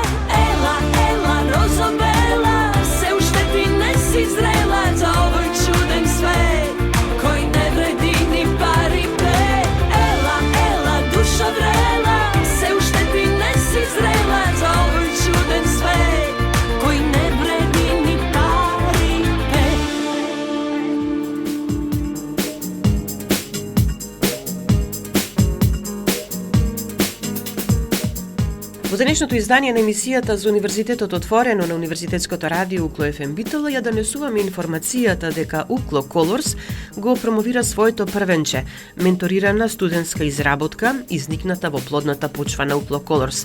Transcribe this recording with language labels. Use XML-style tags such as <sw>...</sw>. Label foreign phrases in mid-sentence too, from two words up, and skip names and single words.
<mk>Ela, Ela, rozo bela, se ušteti, ne si zrela za ovoj čuden svet koji ne vredi ni pari pet. Ela, Ela, duša vrela, se ušteti, ne si zrela za ovoj čuden svet koji ne vredi ni pari pet. Во денешното издание на емисијата за Универзитетот отворено на Универзитетското радио Укло FM Битола ја донесуваме информацијата дека Укло Колорс го промовира своето првенче, менторирана студентска изработка, изникната во плодната почва на Укло Колорс.</mk>